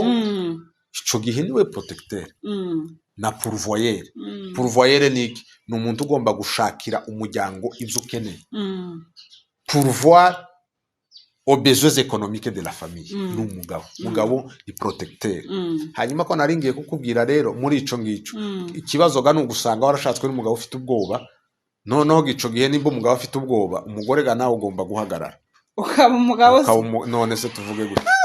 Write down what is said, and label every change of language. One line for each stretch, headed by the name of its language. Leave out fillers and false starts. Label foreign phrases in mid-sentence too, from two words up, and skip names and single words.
Rundi: Ico gihe niwe protecteur na pourvoyeur. Pourvoyeur ni umuntu ugomba gushakira umuryango ivyo ukeneye,
French: pourvoir aux besoins économiques de la famille.
Rundi: Umugabo ni protecteur. Hanyuma ko naringiye kukubwira rero muri ico ngico ikibazo ni ugusanga warashatswe n'umugabo ufite ubwoba, noneho gico gihe nimba umugabo afite ubwoba, umugore nawe ugomba guhagarara ukaba umugabo. None se tuvuge gute